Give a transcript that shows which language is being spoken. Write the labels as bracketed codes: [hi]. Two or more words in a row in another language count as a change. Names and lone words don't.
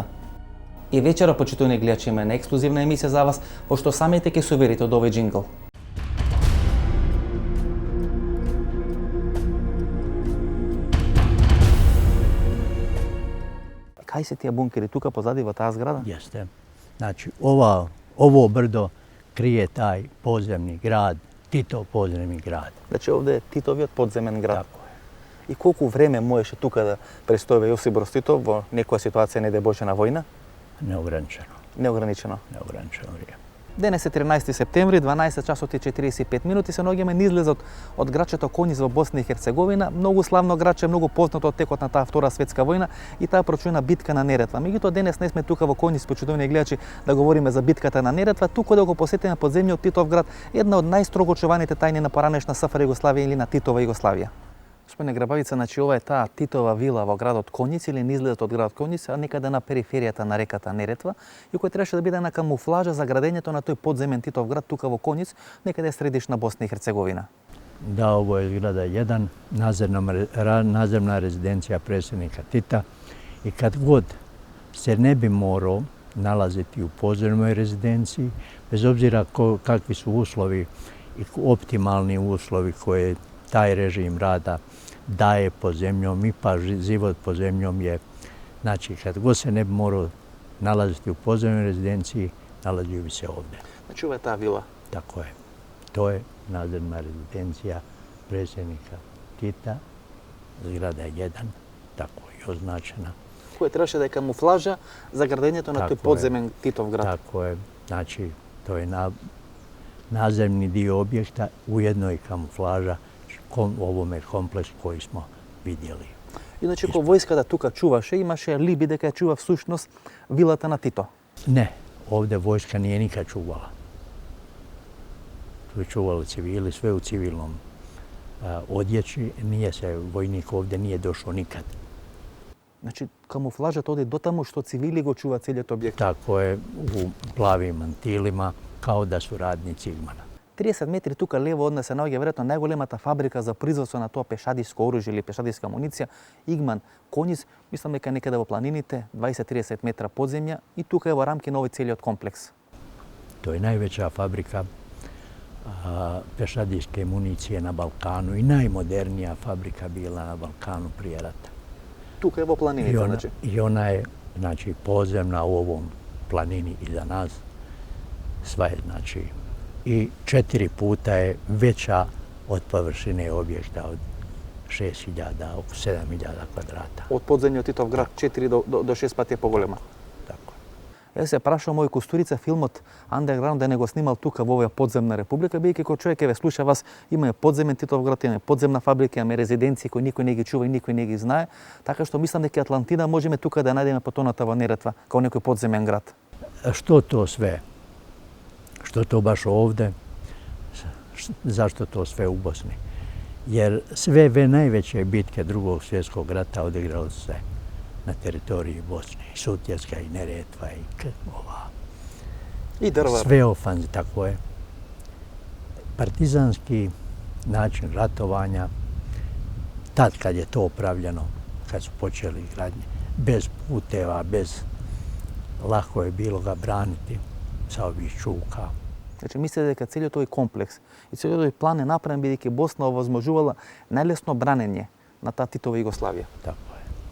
[mk] И вечера, почитувани гледачи, има една ексклузивна емисија за вас, пошто самите ќе се уверите од овој джингл. Кај се тие бункери тука позади во таа зграда? [bs] Jeste. Znači, ovo brdo krije taj podzemni grad, Titov podzemni grad. [mk] Значи овде е Титовиот подземен град. [bs] Tako je. [mk] И колку време можеше тука да престојува Јосип Брз Титов во некоја ситуација, не дај Боже, на војна? [bs] Neograničeno. [mk] Неограничено. [bs] Neograničeno vrijeme. [mk] Денес е 13 септември, 12 часот и 45 минути, се наоѓаме низлезот од грачето Коњиц во Босна и Херцеговина, многу славно граче, многу познато од текот на таа Втора светска војна и таа прочуена битка на Неретва. Меѓутоа денес не сме тука во Коњиц, почитувани гледачи, да говориме за битката на Неретва, туку да го посетиме подземниот Титов град, една од најстрого чуваните тајни на поранешна СФР Југославија или на Титова Југославија. Господине Грабавица, значи ова е таа Титова вила во градот Коњиц или низлезот од градот Коњиц, а некаде на периферијата на реката Неретва, и кој требаше да биде една камуфлажа за градењето на тој подземен Титов град тука во Коњиц, некаде средишна Босна и Херцеговина. [bs] Da, ovo je zgrada 1, nadzemna rezidencija predsjednika Tita i kad god se ne bi morao nalaziti u podzemnoj rezidenciji, bez obzira kakvi su uslovi i optimalni uslovi koje taj režim rada daje pod zemljom i pa život pod zemljom je, znači kad god se ne bi morao nalaziti u podzemnoj rezidenciji, nalazio bi se ovdje. [mk] Значи ова е таа вила. [bs] Tako je. To je nadzemna rezidencija predsjednika Tita, zgrada 1, tako je označena. [mk] Која требаше да е камуфлажа за градењето на тој подземен Титов град. [bs] Tako je, znači to je nadzemni dio objekta, ujedno i kamuflaža ovome kompleksu koji smo vidjeli. [mk] Иначе кога војската тука чуваше, имаше либи дека ја чува всушност вилата на Тито. [bs] Ne, ovdje vojska nije nikad čuvala. Tu je čuvali civili, sve u civilnom odjeći. Nije se vojnik ovdje nije došao nikad. [mk] Значи камуфлажата оди дотаму што цивили го чува целиот објект. [bs] Tako je, u plavim mantilima, kao da su radnici Igmana. [mk] 30 метри тука лево од нас се наоѓа веројатно најголемата фабрика за производство на тоа пешадиско оружје или пешадиска амуниција, Игман Коњиц, мислам дека некаде во планините, 20-30 метра подземја и тука е во рамки на овој целиот комплекс. [bs] To je najveća fabrika pešadijske municije na Balkanu i najmodernija fabrika bila na Balkanu prije rata. [mk] Тука е во планините, значи. [bs] I ona je, znači, podzemna u ovom planini iza nas. Sva je, znači, i 4 puta je veća od površine objekta od 6.000, oko 7.000 kvadrata. [mk] Од подземниот Титов град 4 до 6 пати е поголема. [bs] Tako. [mk] Јас се прашувам мој Кустурица филмот Underground да не го снимал тука во оваа подземна република, бидејќи кој човек ве слуша вас, имаме подземен Титов град, имаме подземна фабрика, имаме резиденции кои никој не ги чува и никој не ги знае, така што мислам дека Атлантида можеме тука да најдеме потоната во Неретва, као некој подземен град. [bs] Što to sve? Što to baš ovdje? Zašto to sve u Bosni? Jer sve najveće bitke Drugog svjetskog rata odigralo se na teritoriji Bosne. I Sutjeska, i Neretva, i ova. I Drvar. Sve ofanze, tako je. Partizanski način ratovanja, tad kad je to pravljeno, kad su počeli gradnje, bez puteva, lako je bilo ga braniti sa ovih čuka. [mk] Значи, мислите дека целиот тој комплекс и целиот тој план е направен бидејќи Босна овозможувала најлесно бранење на таа Титова Југославија. [bs] Tako je.